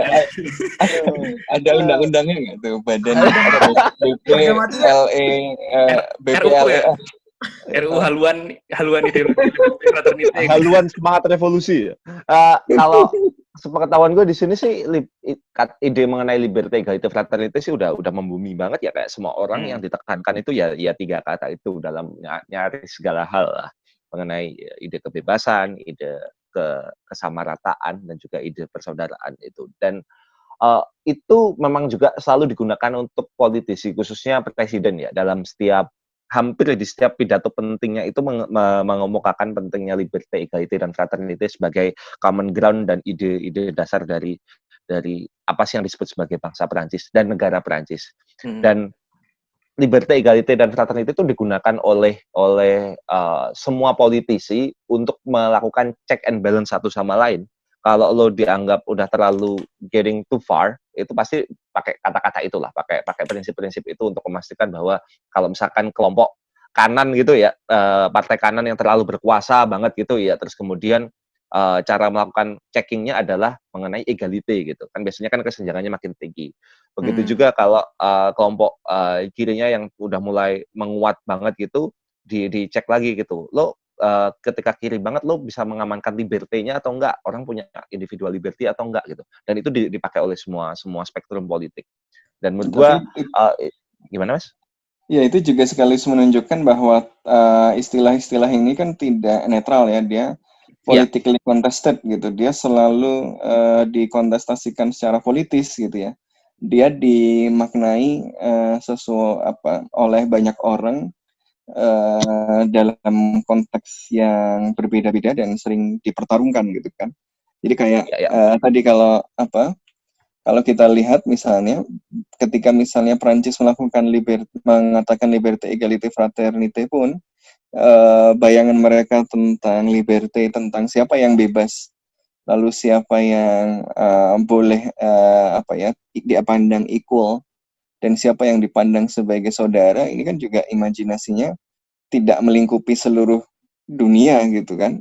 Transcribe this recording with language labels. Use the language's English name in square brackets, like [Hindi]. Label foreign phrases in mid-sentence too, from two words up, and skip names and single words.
[Indonesian] Ada undang-undangnya nggak tuh badan BPLE RUU haluan ideologi fraternity. Haluan semangat revolusi. Kalau sepengetahuan gue di sini sih ide mengenai [French] liberté égalité fraternité [Indonesian] sih udah membumi banget ya, kayak semua orang yang ditekankan itu ya 3 kata itu dalam nyari segala hal lah, mengenai ide kebebasan, ide kesamarataan, dan juga ide persaudaraan itu. Dan itu memang juga selalu digunakan untuk politisi, khususnya presiden ya, dalam hampir di setiap pidato pentingnya itu mengemukakan pentingnya [French] liberté, égalité, [Indonesian] dan fraternité sebagai [English] common ground [Indonesian] dan ide-ide dasar dari apa sih yang disebut sebagai bangsa Perancis dan negara Perancis. Dan [French] liberté, égalité, [Indonesian] dan fraternité itu digunakan oleh semua politisi untuk melakukan [English] check and balance [Indonesian] satu sama lain. Kalau lo dianggap udah terlalu [English] getting too far, [Indonesian] itu pasti pakai kata-kata itulah, pakai prinsip-prinsip itu untuk memastikan bahwa kalau misalkan kelompok kanan gitu ya, partai kanan yang terlalu berkuasa banget gitu ya, terus kemudian cara melakukan checkingnya adalah mengenai egalite gitu kan, biasanya kan kesenjangannya makin tinggi. Begitu juga kalau kelompok kirinya yang udah mulai menguat banget gitu, dicek lagi gitu, lo ketika kiri banget lo bisa mengamankan liberty-nya atau enggak, orang punya [English] individual liberty [Indonesian] atau enggak gitu, dan itu dipakai oleh semua spektrum politik. Dan menurut gua gimana Mas? Ya, itu juga sekaligus menunjukkan bahwa istilah-istilah ini kan tidak netral ya, dia [English] politically contested [Indonesian] gitu, dia selalu dikontestasikan secara politis gitu ya, dia dimaknai oleh banyak orang dalam konteks yang berbeda-beda dan sering dipertarungkan gitu kan. Jadi kayak tadi kalau kita lihat misalnya ketika misalnya Prancis mengatakan [French] liberté, égalité, fraternité [Indonesian] pun bayangan mereka tentang liberté, tentang siapa yang bebas, lalu siapa yang boleh dipandang equal, dan siapa yang dipandang sebagai saudara, ini kan juga imajinasinya tidak melingkupi seluruh dunia gitu kan.